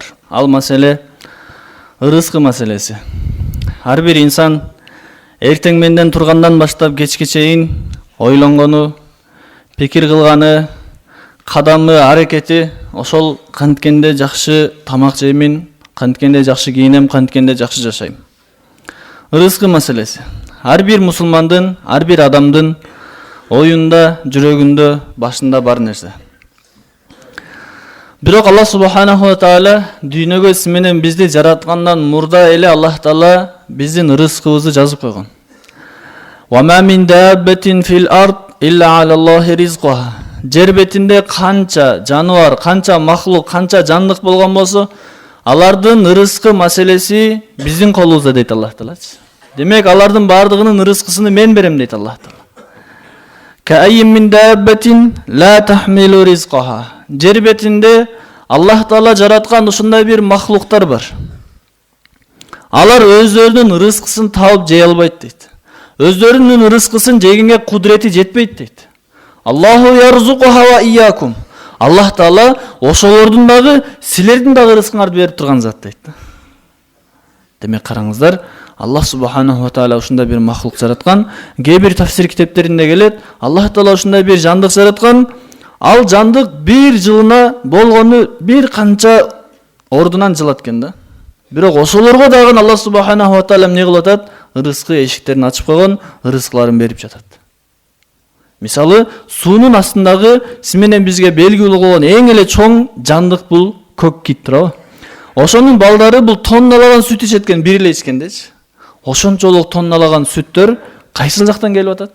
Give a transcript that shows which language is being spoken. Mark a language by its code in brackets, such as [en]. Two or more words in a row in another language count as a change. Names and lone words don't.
[ky] Ал маселе ырыскы маселеси. Ар бир инсан эртең менден тургандан баштап кечке чейин ойлонгону, пикир кылганы, кадамы, аракети ошол канткенде жакшы тамак жеймин, канткенде жакшы кийинем, канткенде жакшы жашайм. Ырыскы маселеси. Ар бир мусулмандын, ар бир адамдын оюнда, жүрөгүндө, башында бар нерсе. Бирок Аллах [ar] سبحانه وتعالى [ky] дүйнөгө сиз менен бизди жараткандан мурда эле Аллах таала биздин ырыскыбызды жазып койгон. [ar] وما من دابة في الأرض إلا على الله رزقها. [ky] Жер бетинде канча жаныбар, канча махлук, канча жандык болгон болсо, алардын ырыскы маселеси биздин колубузда дейт Аллах таала. Демек алардын бардыгынын ырыскысыны мен берем дейт Аллах таала. [ar] وكأين من دابة لا تحمل رزقها. [ky] Жер бетинде Аллах таала жараткан ушундай бир махлуктар бар. Алар өздөрүнүн ырыскысын таап жей албайт дейт. Өздөрүнүн ырыскысын жегенге кудурети жетпейт дейт. [ar] الله يرزقها وإياكم. [ky] Аллах таала ошолордун дагы силердин дагы ырыскыңарды берип турган зат дейт. Демек караңыздар, Аллах [ar] سبحانه وتعالى [ky] ушундай бир махлук жараткан. Кээ бир тафсир китептеринде келет, Аллах таала ушундай бир жандык жараткан. Ал жандык бир жылына болгону бир канча ордунан жылат экен да. Бирок ошолорго дагы Аллах [ar] سبحانه وتعالى [ky] эмне кылып атат? Ырыскы эшиктерин ачып койгон, ырыскыларын берип жатат. Мисалы, суунун астындагы сиз менен бизге белгилүү болгон эң эле чоң жандык бул көк кит туурабы? Ошонун балдары бул тонналаган сүт ичеткен, бир эле ичкендечи. Ошончолук тонналаган сүттөр кайсыл жактан келип атат?